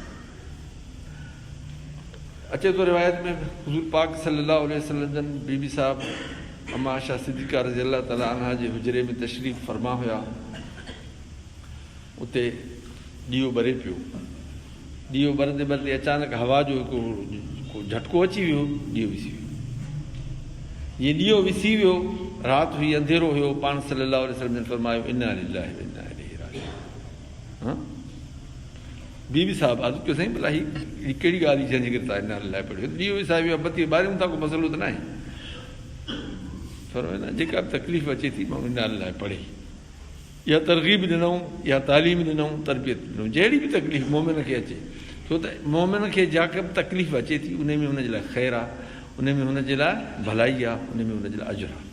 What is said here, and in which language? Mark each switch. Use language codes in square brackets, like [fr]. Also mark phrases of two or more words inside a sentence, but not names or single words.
[sd] अचे थो रिवायत में हुज़ूर पाक [ar] صلى الله عليه وسلم [sd] जन बीबी साहब अम्मा आयशा सिद्दीक़ा [ar] رضي الله تعالى عنها [sd] जे हुजरे में तशरीफ़ फरमा हुया। उते ॾीओ ॿरे पियो, ॾीओ ॿरंदे ॿरंदे अचानक हवा जो हिकु झटको अची वियो, ॾीओ विसी वियो। जीअं ॾीओ विसी वियो, राति हुई, अंधेरो हुयो, पाण [ar] صلى الله عليه وسلم [sd] जन फरमायो [ar] إنا لله وإنا إليه راجعون. [sd] बीबी साहब अर्ज़ु कयो साईं भला हीअ कहिड़ी ॻाल्हि जंहिंजे करे तव्हां [ar] إنا لله [sd] पढ़ियो, ॾीओ विसाए वियो, बत्ती ॿारियूं था, को मसइलो त न आहे। फरमायो न, जेका बि तकलीफ़ अचे थी माण्हू [ar] إنا لله [sd] पढ़े। या तरग़ीब ॾिनऊं, या तालीम ॾिनऊं, तरबियत ॾिनऊं, जहिड़ी बि तकलीफ़ मोमिन खे अचे, छो त मोमिन खे जेका बि तकलीफ़ अचे थी उन में हुनजे लाइ ख़ैरु आहे, उन में हुनजे लाइ भलाई आहे, उन में हुनजे लाइ अजुर आहे।